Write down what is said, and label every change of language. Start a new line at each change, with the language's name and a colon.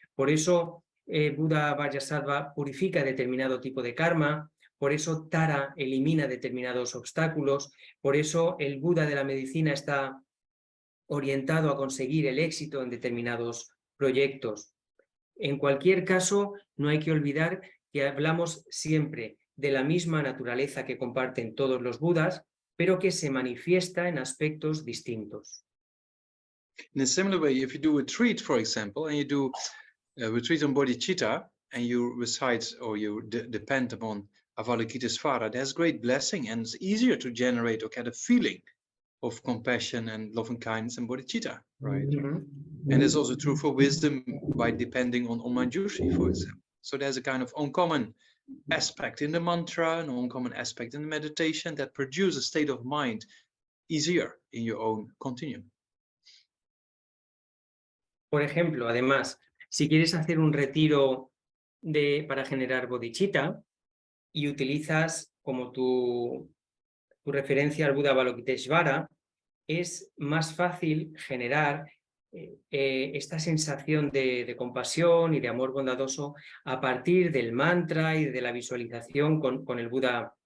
Spanish: Por eso Buda Vajrasattva purifica determinado tipo de karma, por eso Tara elimina determinados obstáculos, por eso el Buda de la medicina está orientado a conseguir el éxito en determinados proyectos. En cualquier caso, no hay que olvidar que hablamos siempre de la misma naturaleza que comparten todos los Budas, pero que se manifiesta en aspectos distintos.
English: In a similar way, if you do a retreat, for example, and you do a retreat on bodhicitta, and you recite or you depend upon Avalokitesvara, there's great blessing, and it's easier to generate or get a feeling of compassion and loving kindness and bodhicitta, right? And it's also true for wisdom by depending on Manjushri, for example. So there's a kind of uncommon aspect in the mantra, an uncommon aspect in the meditation that produce a state of mind easier in your own continuum.
Spanish: Por ejemplo, además, si quieres hacer un retiro para generar bodhicitta y utilizas como tu referencia al Buda Avalokitesvara, es más fácil generar esta sensación de compasión y de amor bondadoso a partir del mantra y de la visualización con el Buda